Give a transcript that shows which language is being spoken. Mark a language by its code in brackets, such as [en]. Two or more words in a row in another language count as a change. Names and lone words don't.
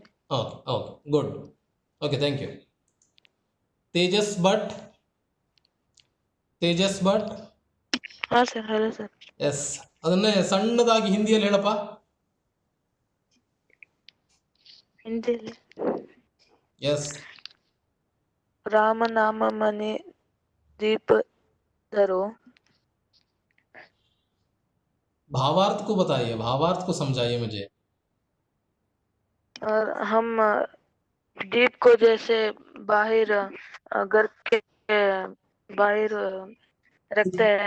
[en] okay okay, good. okay, thank you. Tejas Bhat, Tejas Bhat. [kn] ಹಾ ಸರ್, [en] hello sir. [kn] ಎಸ್, ಅದನ್ನೇ ಸಣ್ಣದಾಗಿ ಹಿಂದಿಯಲ್ಲಿ ಹೇಳಪ್ಪ. ಹಿಂದಿಯಲ್ಲಿ ಎಸ್. [hi] राम नाम मणि दीप धरो. भावार्थ को बताइए, भावार्थ को समझाइए मुझे. और हम दीप को जैसे बाहर घर के बाहर रखते हैं.